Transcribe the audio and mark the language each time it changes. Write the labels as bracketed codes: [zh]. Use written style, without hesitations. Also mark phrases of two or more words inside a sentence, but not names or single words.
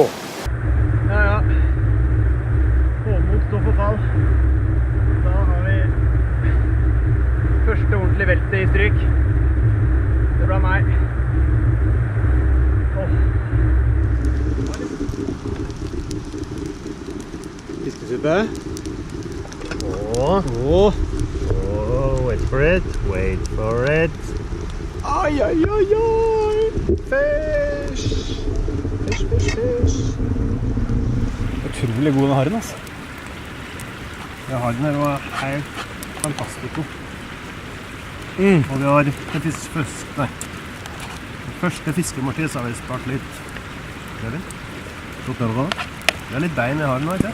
[no] Ja. Håmot står for fall. Da har vi første ordentlig velte i stryk. Det ble meg. Fiskesuppe. [en] Wait for it, wait for it. Ai. Fish. [no] Utrolig god den harren, altså. Ja, harren her var helt fantastisk god. Og vi har det første fiskemåltid, så har vi spart litt. Det er litt bein i harren, ikke?